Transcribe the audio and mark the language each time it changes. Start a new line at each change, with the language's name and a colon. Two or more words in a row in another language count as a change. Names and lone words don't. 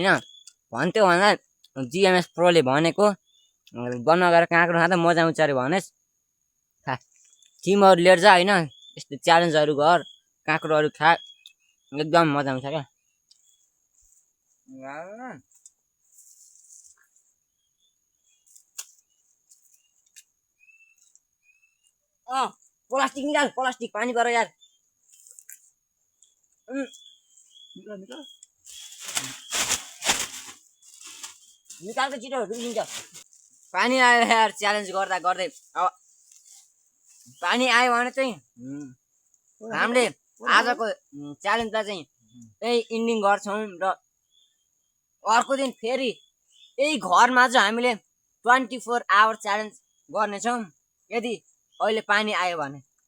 Nepali: भन्थ्यो भन्दा जिएमएस प्रोले भनेको वनमा गएर काँक्रो खाँदा मजा आउँछ अरे भनेस् खा टिमहरू लिएर जा होइन यस्तो च्यालेन्जहरू गर काँक्रोहरू खा एकदम मजा आउँछ क्या प्लास्टिक निकाल प्लास्टिक पानी पर यार निकाल त छिटो रुकिन्छ पानी आयो यार च्यालेन्ज गर्दा गर्दै अब पानी आयो भने चाहिँ हामीले आजको च्यालेन्जलाई चाहिँ त्यही इन्डिङ गर्छौँ र अर्को दिन फेरि यही घरमा चाहिँ हामीले 24
English: hour challenge
Nepali: गर्नेछौँ यदि अहिले पानी आयो भने